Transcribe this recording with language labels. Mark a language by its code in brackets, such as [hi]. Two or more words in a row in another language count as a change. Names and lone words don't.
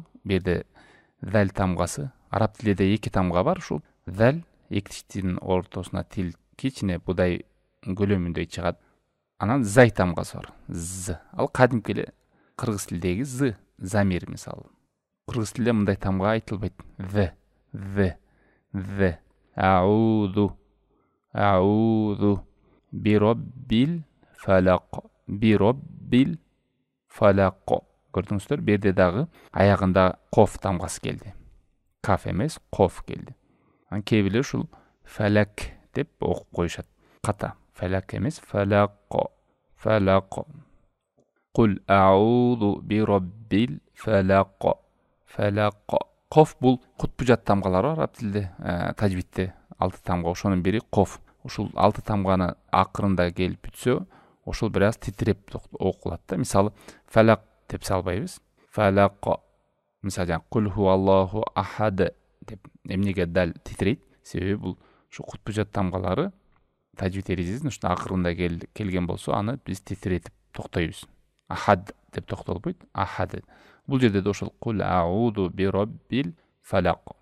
[ky] Берде зал тамгасы. Араб тилинде эки тамга бар ушул. Зал, эки тиштин ортосуна тил кичине будай көлөмүндөй чыгат. Анан зай тамгасы бар. З. Ал кадимки эле кыргыз тилдеги з, замир мисалы. Кыргыз тилде мындай тамга айтылбайт. В. Ауду. Ауду. [ar] بربّ الفلق. بربّ الفلق. [ky] Көрдүңүздөр, берде дагы аягында коф тамгасы келди. Каф эмес, коф келди. Анан кээ бирлер ушул фалак деп окуп коюшат. Ката. Falaq эмес, falaq. Falaq. [ar] قل أعوذ بربّ الفلق. [ky] Falaq. Коф бул кутбужат тамгалары араб тилде, тажвидте 6 тамга, ошонун бири коф. Ушул 6 тамганы акырында келип бүтсө, ошол бир аз титиреп окулат да. Мисалы, falaq деп салбайбыз. Falaq. Мисалы, [ar] قل هو الله أحد [ky] деп эмнеге дал титирейт? Себеби бул ушу кутбужат тамгалары тажвид эрежесин ушул акырында келген болсо, аны биз титиретип токтойбуз. Ахад деп токтолбойт. Ахад. Бул жерде да ошол [ar] قل أعوذ بربّ الفلق.